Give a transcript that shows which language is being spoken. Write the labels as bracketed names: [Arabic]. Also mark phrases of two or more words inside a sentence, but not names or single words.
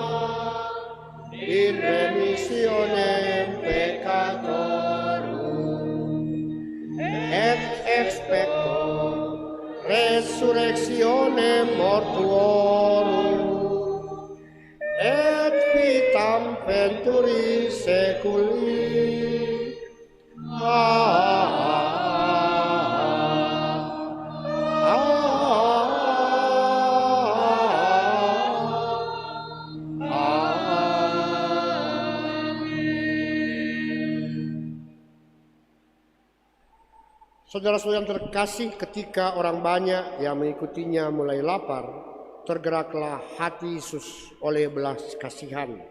[Latin] in remissionem peccatorum, et expecto resurrectionem mortuorum, et vitam venturi seculi. [Indonesian] Saudara-saudara yang terkasih, ketika orang banyak yang mengikutinya mulai lapar, tergeraklah hati Yesus oleh belas kasihan.